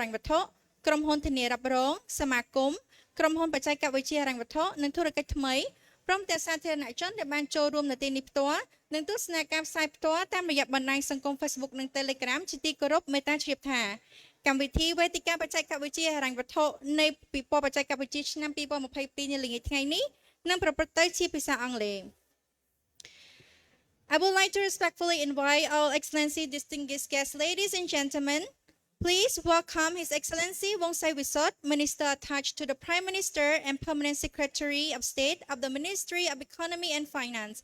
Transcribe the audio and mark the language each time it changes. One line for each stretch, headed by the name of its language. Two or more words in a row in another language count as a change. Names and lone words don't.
Khmer: ញ្ញវត្ថុក្រុមហ៊ុនធានារ៉ាប់រងសមាគមក្រុមហ៊ុនបច្ចេកវិទ្យាហិរញ្ញវត្ថុនិងធុរកិច្ចថ្មីព្រមទាំងសាធារណជនដែលបានចូលរួមនៅទីនេះផ្ទាល់និងទស្សនាការផ្សាយផ្ទាល់តាមរយៈបណ្ដាញសង្គម Facebook និង Telegram ជាទីគោរពមេត្តាជ្រាបថាកម្មវិធីវេទិកាបច្ចេកវិទ្យាហិរញ្ញវត្ថុនៃពិព័រណ៍បច្ចេកវិទ្យាឆ្នាំ2022នាល្ងាចថ្ងៃនេះនឹងប្រព្រឹត្តទៅជាភាសាអង់គ្លេស
English: I would like to respectfully invite all excellency distinguished guests, ladies and gentlemen. Please welcome His Excellency Wongsai Wisot, Minister attached to the Prime Minister and Permanent Secretary of State of the Ministry of Economy and Finance.